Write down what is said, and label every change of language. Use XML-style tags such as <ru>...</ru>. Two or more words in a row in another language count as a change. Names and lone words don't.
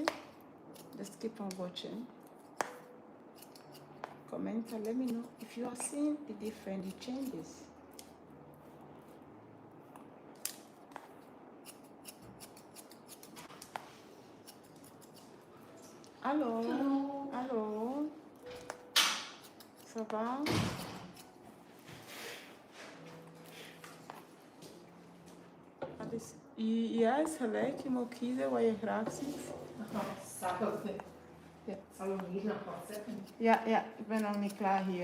<en>Just keep on watching. Comment and let me know if you are seeing the difference, the changes.</en> <fr>Allô? Allô? Allô? Ça va?</fr> <nl>Ja, is gelijk. Je moet kiezen wat je graag ziet. Zal hem hier nog wat zetten? Ja, ja, ik ben nog niet klaar hier.</nl>